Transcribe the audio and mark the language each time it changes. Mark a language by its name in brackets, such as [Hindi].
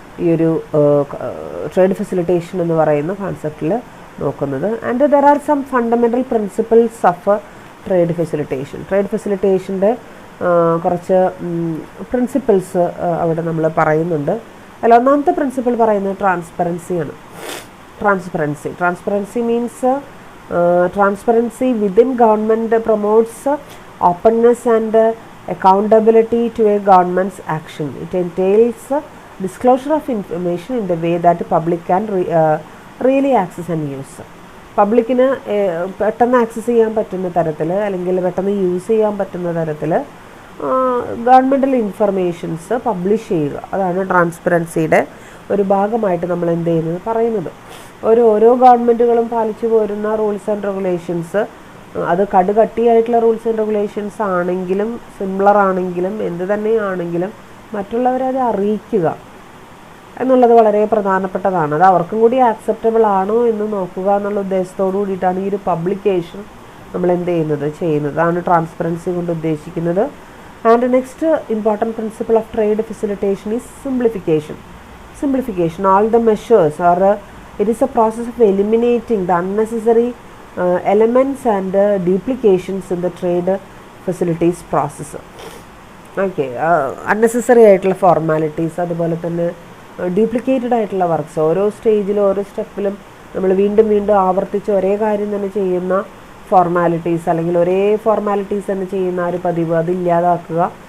[Malayalam] ഈ ഒരു trade facilitation എന്ന് പറയുന്ന കോൺസെപ്റ്റിൽ നോക്കുന്നത്. [English] and there are some fundamental principles of trade ഫെസിലിറ്റേഷൻ്റെ [Malayalam] കുറച്ച് പ്രിൻസിപ്പിൾസ് അവിടെ നമ്മൾ പറയുന്നുണ്ട്. അതിൽ ഒന്നാമത്തെ പ്രിൻസിപ്പിൾ പറയുന്നത് ട്രാൻസ്പെറൻസിയാണ്. [English] Transparency means transparency within government promotes openness and accountability to a government's action. It entails disclosure of information in the way that public can really access and use. [Malayalam] പബ്ലിക്കിന് പെട്ടെന്ന് access ചെയ്യാൻ പറ്റുന്ന തരത്തിൽ അല്ലെങ്കിൽ പെട്ടെന്ന് യൂസ് ചെയ്യാൻ പറ്റുന്ന തരത്തിൽ ഗവൺമെൻറ്റൽ ഇൻഫർമേഷൻസ് പബ്ലിഷ് ചെയ്യുക. അതാണ് ട്രാൻസ്പെറൻസിയുടെ ഒരു ഭാഗമായിട്ട് നമ്മൾ എന്ത് ചെയ്യുന്നത് പറയുന്നത്. ഓരോ ഗവൺമെൻറ്റുകളും പാലിച്ചു പോരുന്ന റൂൾസ് ആൻഡ് റെഗുലേഷൻസ്, അത് കട്ടിയായിട്ടുള്ള റൂൾസ് ആൻഡ് റെഗുലേഷൻസ് ആണെങ്കിലും സിമിലർ ആണെങ്കിലും എന്ത് തന്നെയാണെങ്കിലും മറ്റുള്ളവരെ അത് അറിയിക്കുക എന്നുള്ളത് വളരെ പ്രധാനപ്പെട്ടതാണ്. അത് അവർക്കും കൂടി ആക്സെപ്റ്റബിൾ ആണോ എന്ന് നോക്കുക എന്നുള്ള ഉദ്ദേശത്തോടു കൂടിയിട്ടാണ് ഈ ഒരു പബ്ലിക്കേഷൻ നമ്മൾ എന്ത് ചെയ്യുന്നത്. അതാണ് ട്രാൻസ്പെറൻസി കൊണ്ട് ഉദ്ദേശിക്കുന്നത്. [English] And next important principle of trade facilitation is simplification. All the measures or it is a process of eliminating the unnecessary elements and duplications in the trade facilities process. [Malayalam] Okay, unnecessary ആയിട്ടുള്ള formalities, അതുപോലെ തന്നെ duplicated ആയിട്ടുള്ള works, ഓരോ സ്റ്റേജിലും ഓരോ സ്റ്റെപ്പിലും നമ്മൾ വീണ്ടും ആവർത്തിച്ച് ഒരേ കാര്യം തന്നെ ചെയ്യുന്ന ഫോർമാലിറ്റീസ്, അല്ലെങ്കിൽ ഒരേ ഫോർമാലിറ്റീസ് തന്നെ ചെയ്യുന്ന ഒരു പതിവ് അതില്ലാതാക്കുക.